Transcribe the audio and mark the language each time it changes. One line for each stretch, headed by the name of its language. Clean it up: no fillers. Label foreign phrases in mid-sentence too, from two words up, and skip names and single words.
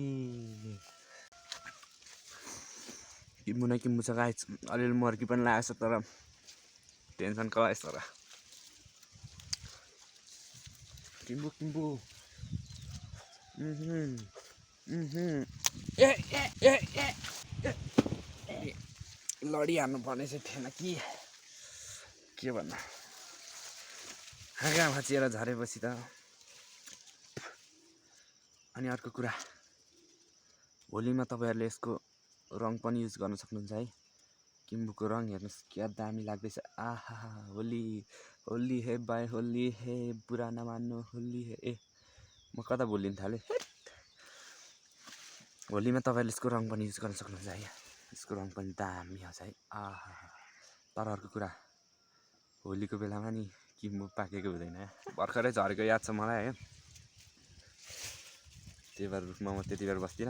Nepali: किम्बु छ गाइस, अलिअलि मर्की पनि लागेको छ, तर टेन्सन कलाइस तर किम्बु किम्बु लडिहाल्नु पर्ने चाहिँ थिएन कि के भन्नु हाँगा भाँचिएर झरेपछि त। अनि अर्को कुरा होलीमा तपाईँहरूले यसको रङ पनि युज गर्न सक्नुहुन्छ है। किम्बुको रङ हेर्नुहोस् क्या दामी लाग्दैछ। आहा होली होली हे बाई होली हे बुरा नमान्नु होली हे। ए म कता बोलिन थालेँ। होलीमा तपाईँहरूले यसको रङ पनि युज गर्न सक्नुहुन्छ है। यसको रङ पनि दामी हुन्छ है। आहा तर अर्को कुरा होलीको बेलामा नि किम्बु पाकेको हुँदैन। भर्खरै झरेको याद छ मलाई है। त्यही भएर रुखमा म त्यति बेर बस्दिनँ।